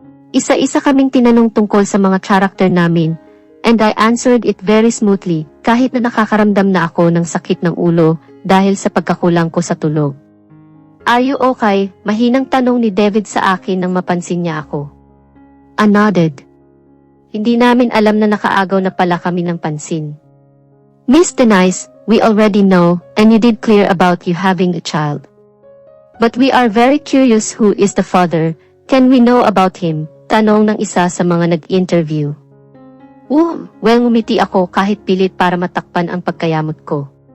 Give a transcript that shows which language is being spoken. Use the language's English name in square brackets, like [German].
[Filipino] Isa-isa kaming tinanong tungkol sa mga character namin, [English] and I answered it very smoothly [Filipino] kahit na nakakaramdam na ako ng sakit ng ulo dahil sa pagkakulang ko sa tulog. [English] Are you okay? [Filipino] Mahinang tanong ni David sa akin nang mapansin niya ako. [English] I nodded. [Filipino] Hindi namin alam na nakaagaw na pala kami ng pansin. [English] Miss Denise, we already know, and you did clear about you having a child. But we are very curious who is the father, can we know about him? [Filipino] Tanong ng isa sa mga nag-interview. Well ngumiti ako kahit pilit para matakpan ang pagkayamot ko.